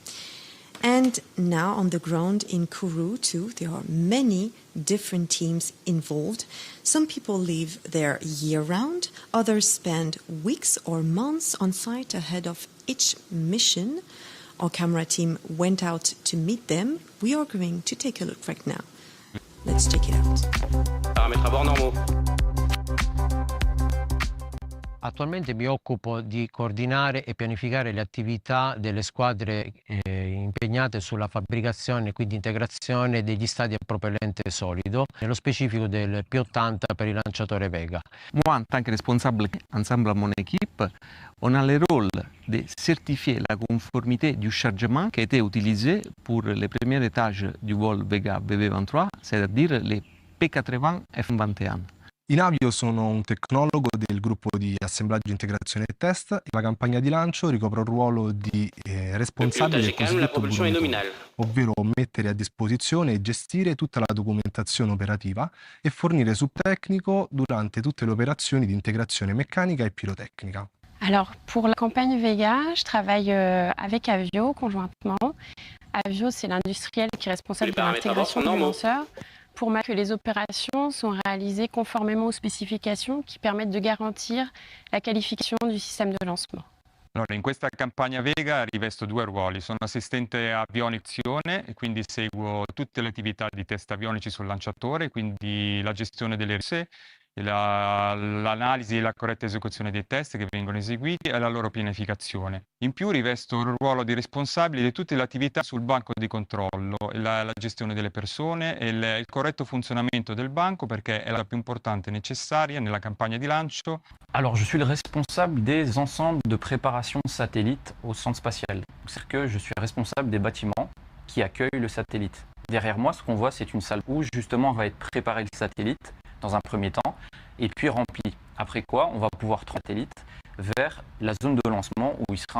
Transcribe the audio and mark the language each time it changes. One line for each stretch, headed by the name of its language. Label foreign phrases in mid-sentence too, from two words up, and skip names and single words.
English: And now on the ground in Kourou too, there are many different teams involved. Some people live there year-round, others spend weeks or months on site ahead of each mission. Our camera team went out to meet them. We are going to take a look right now. Let's check it out.
French: Paramètres à bord normaux.
Italian: Attualmente mi occupo di coordinare e pianificare le attività delle squadre impegnate sulla fabbricazione e quindi integrazione degli stati a propellente solido, nello specifico del P80 per il lanciatore Vega.
French: Moi, en tant que responsable ensemble à mon équipe, on a le rôle de certifier la conformité du chargement qui a été utilisé pour les premiers étages du vol Vega VV23, c'est-à-dire les P80 F21.
Italian: In Avio sono un tecnologo del gruppo di assemblaggio, integrazione e test. La campagna di lancio ricopre un ruolo di responsabile del cosiddetto burrone, ovvero mettere a disposizione e gestire tutta la documentazione operativa e fornire subtecnico durante tutte le operazioni di integrazione meccanica e pirotecnica.
French: Alors, pour la campagne Vega, je travaille avec Avio conjointement. Avio, c'est l'industriel qui est responsable de l'intégration du lanceur, pour que les opérations sont réalisées conformément aux spécifications qui permettent de garantir la qualification du système de lancement.
Italian: Allora, in questa campagna Vega rivesto 2 ruoli. Sono assistente avionizione e quindi seguo tutte le attività di test avionici sul lanciatore, quindi la gestione delle risorse, l'analisi e la corretta esecuzione dei test che vengono eseguiti e la loro pianificazione. In più rivesto il ruolo di responsabile di tutte le attività sul banco di controllo, la gestione delle persone e il corretto funzionamento del banco, perché è la più importante e necessaria nella campagna di lancio.
French: Alors, je suis le responsable des ensembles de préparation satellite au centre spatial. C'est-à-dire que je suis responsable des bâtiments qui accueillent le satellite. Derrière moi, ce qu'on voit, c'est une salle où justement va être préparé le satellite dans un premier temps, et puis rempli. Après quoi, on va pouvoir transférer le satellite vers la zone de lancement où il sera intégré.